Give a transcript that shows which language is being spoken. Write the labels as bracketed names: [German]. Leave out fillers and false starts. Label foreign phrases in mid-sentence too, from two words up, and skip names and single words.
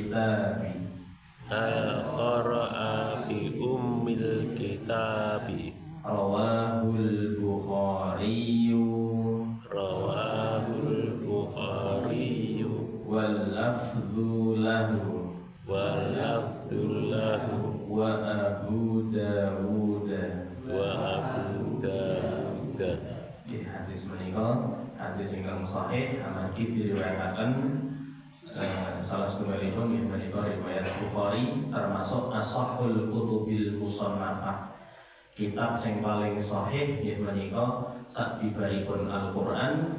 [Arabic] كتابي رواه البخاري واللفظ له وأبو داود. [Javanese] Di hadis menika hadis ingkang sahih amargi diriwayataken salah satunggalipun inggih menika riwayat Bukhari, termasuk [Arabic] أصح الكتب المصنفة. [Javanese] Kitab sing paling sahih inggih menika sabibaripun Al-Qur'an.